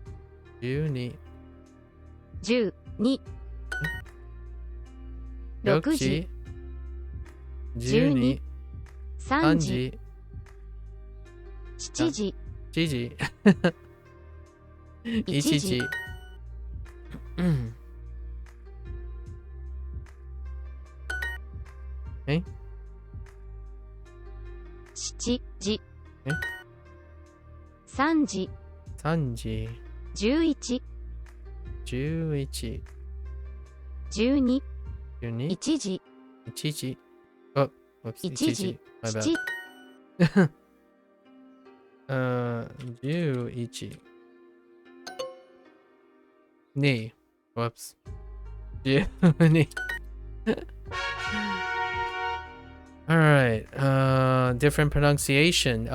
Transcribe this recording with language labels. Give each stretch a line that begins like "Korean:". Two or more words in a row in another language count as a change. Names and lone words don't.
Japanese: 12。 12。 6 6 時。時。 12。 3 3 時。時。 7時。 7時。 1 1 時。時。え 7時。え 3時。 3時。 11。 11。 12。 12。 1時。
English: 1時。Oh, whoops.
Japanese: 1時。
English: My bad.
Japanese: 7。
English: 11。2. Whoops. 12. Alright. Different pronunciation.